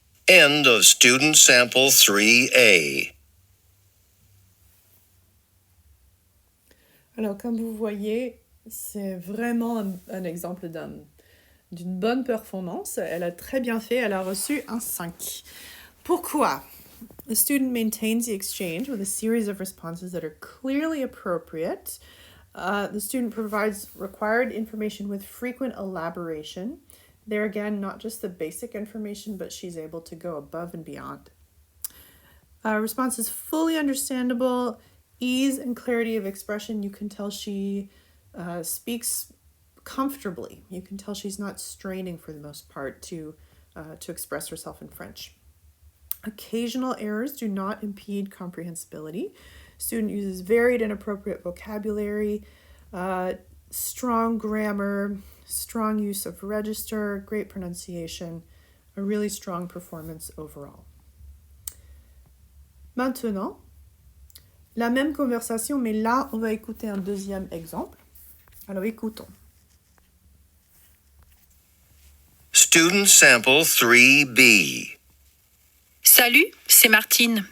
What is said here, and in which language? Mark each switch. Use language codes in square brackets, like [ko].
[en] End of Student Sample 3A. [fr] Alors, comme vous voyez, c'est vraiment un exemple d'une bonne performance. Elle a très bien fait, elle a reçu un 5. Pourquoi? [en] The student maintains the exchange with a series of responses that are clearly appropriate. The student provides required information with frequent elaboration. There again, not just the basic information, but she's able to go above and beyond. Response is fully understandable. Ease and clarity of expression. You can tell she speaks comfortably. You can tell she's not straining for the most part to express herself in French. Occasional errors do not impede comprehensibility. Student uses varied and appropriate vocabulary, strong grammar, strong use of register, great pronunciation, a really strong performance overall. [fr] Maintenant, la même conversation, mais là, on va écouter un deuxième exemple. Alors, écoutons. [en] Student sample 3B. [fr] Salut, c'est Martine.